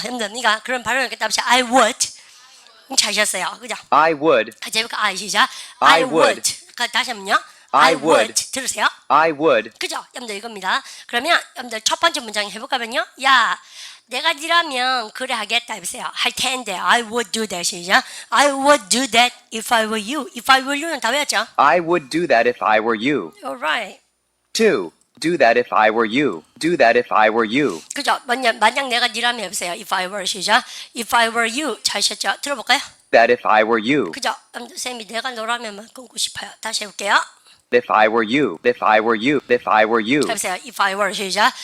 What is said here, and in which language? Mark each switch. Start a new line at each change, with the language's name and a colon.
Korean: 언니가 그런 발음을 갖다 합시다.
English: I would.
Korean: 잘하셨어요. 그죠?
English: I would,
Korean: 제가 시작.
English: I would.
Korean: 다시 한번요.
English: I would.
Korean: 들으세요?
English: I would,
Korean: 그죠? 여러분들 이겁니다. 그러면 여러분들 첫 번째 문장 해볼까면요. 야, 내가 니라면 그래 하겠다 해보세요. 할 텐데
English: I would do that.
Korean: 시작.
English: I would do that if I were you.
Korean: If I were you는 다 외웠죠?
English: I would do that if I were you. Alright. 2. Do that if I were you. Do that if I were you.
Korean: 그죠? 만약 내가 니라면 해보세요.
English: If I were 시작. If I were you.
Korean: 잘하셨죠? 들어볼까요?
English: That if I were you.
Korean: 그죠? 여러분들 쌤이 내가 너라면만 끊고 싶어요. 다시 해볼게요.
English: If I were you. If I were you. If I were you. 해보세요. If I were 시작.